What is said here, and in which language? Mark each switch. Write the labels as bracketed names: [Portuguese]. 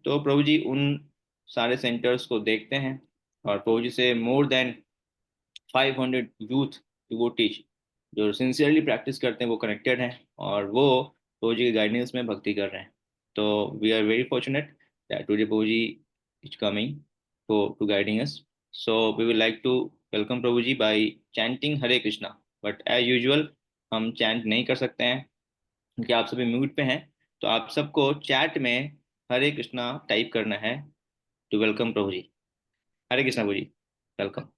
[Hindi] तो प्रभु जी उन सारे सेंटर्स को देखते हैं। और प्रभु जी से मोर देन 500 यूथ डिवोटीज जो सिंसियरली प्रैक्टिस करते हैं वो कनेक्टेड हैं। और वो प्रभु जी के गाइडेंस में भक्ति कर रहे हैं। [English] तो we are very fortunate that today Prabhu ji is coming for to guiding us. So we would like to welcome Prabhu ji by chanting Hare Krishna. But as usual [Hindi] हम चैंट नहीं कर सकते हैं क्योंकि आप सभी म्यूट पे हैं। तो आप सबको चैट में हरे कृष्णा टाइप करना है to welcome Prabhu ji. Hare Krishna Prabhu ji, welcome.